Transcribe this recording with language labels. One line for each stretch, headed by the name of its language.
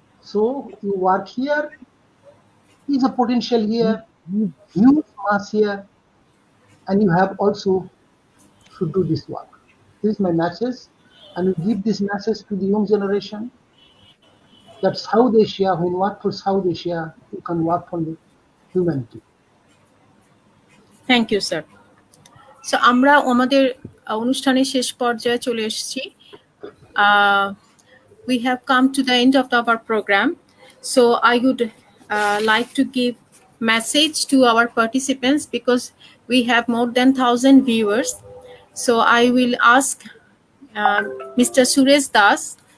English: So you work here, is a potential here, huge mass here, and you have also should do this work. This is my message. And we give this message to the young generation that South Asia, when you work for South Asia, you can work for the humanity. Thank you, sir.
Bangla: So আমরা আমাদের অনুষ্ঠানের শেষ পর্যায়ে চলে এসেছি.
English: We have come to the end of our program. So I would like to give message to our participants, because we have more than 1,000 viewers. So I will ask Mr. Suresh Das.